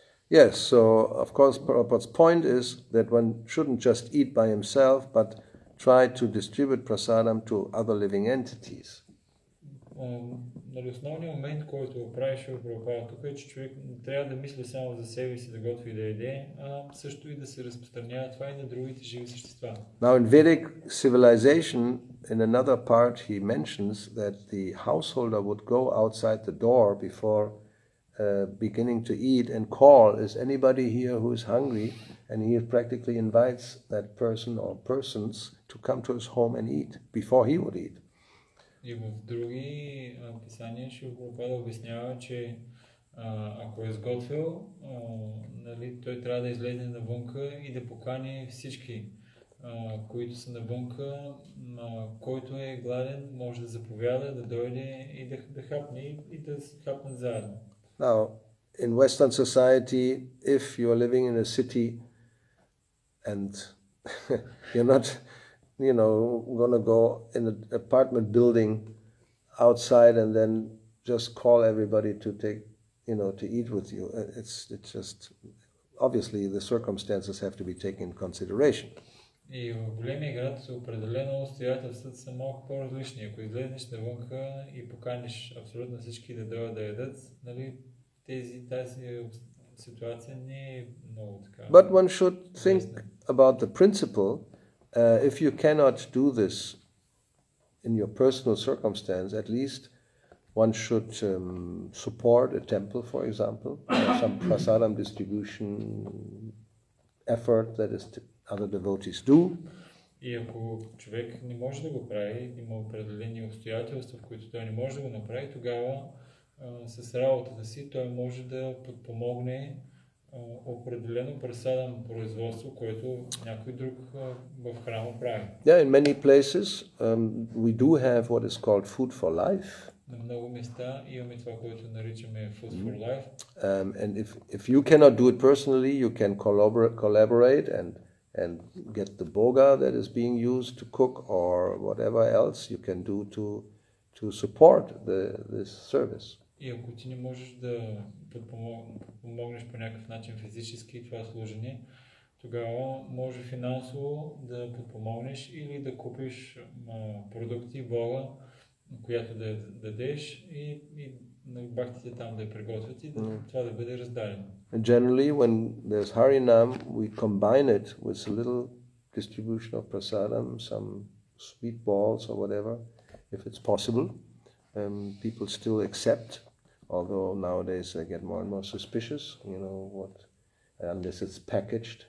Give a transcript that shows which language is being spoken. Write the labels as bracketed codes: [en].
[en] Yes, so of course Prabhupada's point is that one shouldn't just eat by himself, but try to distribute prasadam to other living entities. [bg] Основният момент, който прави Шрила Прабхупада тук е, че човек не трябва да мисли само за себе си, да готви и да яде, а също и да се разпространява това и на другите живи същества. [en] Now in Vedic civilization, in another part he mentions that the householder would go outside the door before beginning to eat and call, is anybody here who is hungry? And he practically invites that person or persons to come to his home and eat before he would eat. [bg] И в други писания Шрила Прабхупада обяснява, че ако е сготвил, той трябва да излезе навънка и да покани всички, които са навънка, който е гладен, може да заповяда, да дойде и да хапне и да хапнат заедно. [en] Now, in Western society, if you're living in a city and you're not, going to go in an apartment building outside and then just call everybody to take, to eat with you. It's just, obviously the circumstances have to be taken in consideration. [bg] И в големия град определено обстоятелствата са малко по-различни. Ако излезеш навънка и поканиш абсолютно всички да дойдат да ядат, нали, тази ситуация не е много така. [en] But one should think about the principle. If you cannot do this in your personal circumstance, at least one should support a temple, for example, some prasadam distribution effort that is other devotees do. [bg] И ако човек не може да го прави, има определени обстоятелства, в които той не може да го направи, тогава с работата си той може да подпомогне определено пресадам производство, което някой друг в храма прави. [en] Yeah, in many places we do have what is called food for life. [bg] На много места имаме това, което наричаме food for life. [en] And if you cannot do it personally, you can collaborate and get the boga that is being used to cook or whatever else you can do to support this service. [bg] И ако ти не можеш да подпомогнеш по някакъв начин физически това служение, тогава може финансово да подпомогнеш или да купиш продукти, бога, която да дадеш и на бхактите там да я приготвят и това да бъде раздадено. [en] And generally, when there's Harinam, we combine it with a little distribution of prasadam, some sweet balls or whatever, if it's possible. People still accept, although nowadays they get more and more suspicious, unless it's packaged.